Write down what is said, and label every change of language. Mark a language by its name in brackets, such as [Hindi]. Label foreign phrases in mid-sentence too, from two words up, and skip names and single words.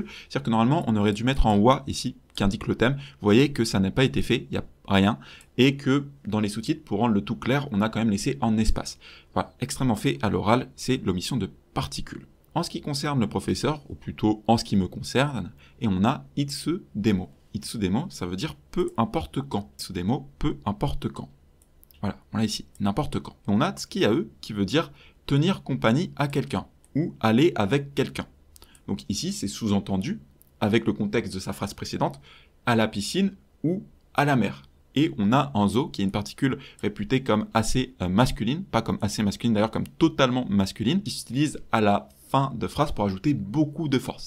[French] C'est-à-dire que normalement, on aurait dû mettre en wa ici, qui indique le thème. Vous voyez que ça n'a pas été fait, il n'y a rien. Et que dans les sous-titres, pour rendre le tout clair, on a quand même laissé en espace. Voilà, extrêmement fait à l'oral, c'est l'omission de particules. En ce qui concerne le professeur, ou plutôt en ce qui me concerne, et on a [Japanese] いつでも. いつでも, [French] ça veut dire peu importe quand. [Japanese] いつでも, [French] peu importe quand. Voilà, on l'a ici, n'importe quand. Et on a tsukiae, qui veut dire tenir compagnie à quelqu'un, ou aller avec quelqu'un. Donc ici, c'est sous-entendu, avec le contexte de sa phrase précédente, à la piscine ou à la mer. Et on a un zo, qui est une particule réputée comme assez masculine, pas comme assez masculine d'ailleurs, comme totalement masculine, qui s'utilise à la fin de phrase pour ajouter beaucoup de force.